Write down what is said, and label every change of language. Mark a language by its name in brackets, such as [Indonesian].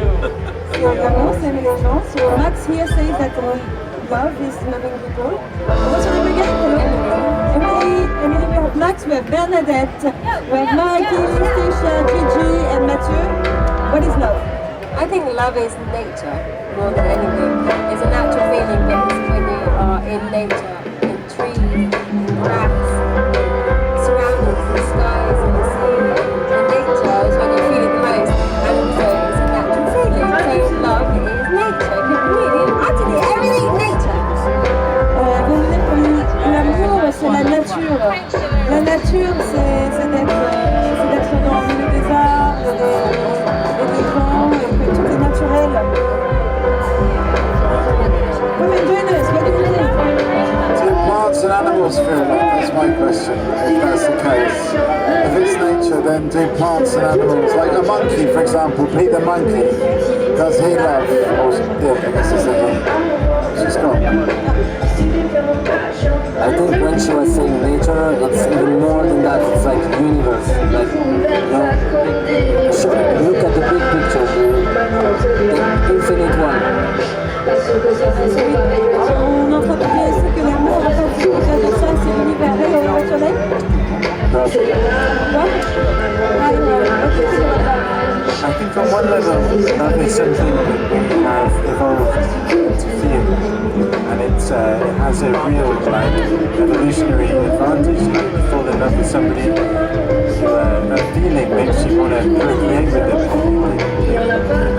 [French] So l'amour, c'est aimer les gens. [English] So Max here says that love is loving people. What's your name again? Emily, we have Max, we have Bernadette, we have Mikey, Stacia, Gigi, and Mathieu. What is love? I think love is nature more than anything. It's a natural feeling because when you are in nature, in trees, in grass, surroundings, the skies and the sea, and nature is when you feel it the most. And also it's a natural feeling. So love is nature, completely and utterly everything nature. [French] L'amour, c'est la nature. La nature, c'est d'être dans le milieu des arbres et des vents, et que tout est naturel. [English] Come and join us, what do you think? Do plants and animals feel love? That's my question, if that's the case. If it's nature, then do plants and animals, like a monkey, for example, Pete the monkey, does he love? Or, yeah, I guess it's a she's gone. I think when she was saying nature, it's even more than that. It's like universe. Like, look at the big picture, the infinite one. [French] On entend ici que l'amour, en fait, au-delà de ça, c'est l'univers. Et on va soleil? [English] I think on one level, love is something we have evolved to feel, and it has a real evolutionary advantage. Like you fall in love with somebody, that feeling makes you want to procreate with them.